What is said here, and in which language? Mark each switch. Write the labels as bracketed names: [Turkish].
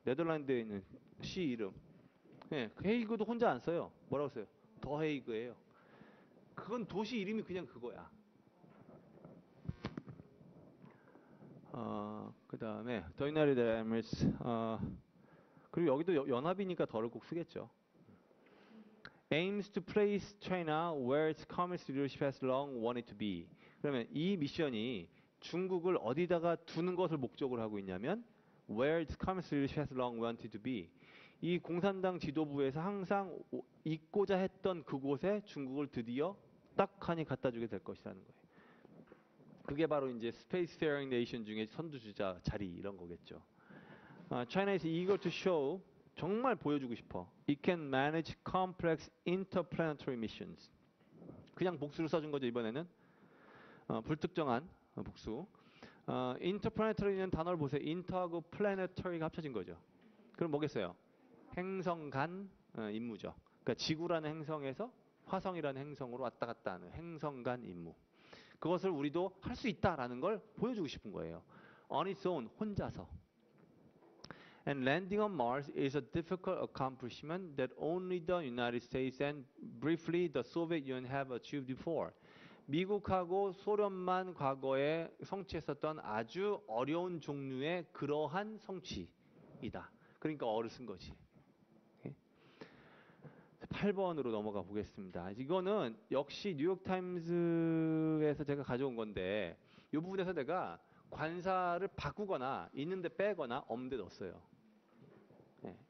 [Korean] 네덜란드에 있는 시 이름. 예, 그 헤이그도 혼자 안 써요. 뭐라고 써요? 더 헤이그예요. 그건 도시 이름이 그냥 그거야. 그 다음에 더 유나이티드 에미리트스. 그리고 여기도 연합이니까 더를 꼭 쓰겠죠. [English] aims to place China where its communist leadership has long wanted to be. [Korean] 그러면 이 미션이 중국을 어디다가 두는 것을 목적으로 하고 있냐면 [English] where its communist leadership has long wanted to be. [Korean] 이 공산당 지도부에서 항상 있고자 했던 그곳에 중국을 드디어 딱 하니 갖다 주게 될 것이라는 거예요. 그게 바로 이제 Spacefaring Nation 중에 선두주자 자리 이런 거겠죠. [English] China is eager to show [Korean] 정말 보여주고 싶어. [English] It can manage complex interplanetary missions. [Korean] 그냥 복수를 써준 거죠 이번에는. 불특정한 복수. interplanetary는 단어를 보세요. inter하고 planetary가 합쳐진 거죠. 그럼 뭐겠어요? 행성 간 임무죠. 그러니까 지구라는 행성에서 화성이라는 행성으로 왔다 갔다 하는 행성 간 임무. 그것을 우리도 할 수 있다라는 걸 보여주고 싶은 거예요. [English] On its own, [Korean] 혼자서. [English] And landing on Mars is a difficult accomplishment that only the United States and briefly the Soviet Union have achieved before. [Korean] 미국하고 소련만 과거에 성취했었던 아주 어려운 종류의 그러한 성취이다. 그러니까 어를 쓴 거지. 8번으로 넘어가 보겠습니다. 이거는 역시 뉴욕타임즈에서 제가 가져온 건데 이 부분에서 내가 관사를 바꾸거나 있는데 빼거나 없는데 넣었어요. 네.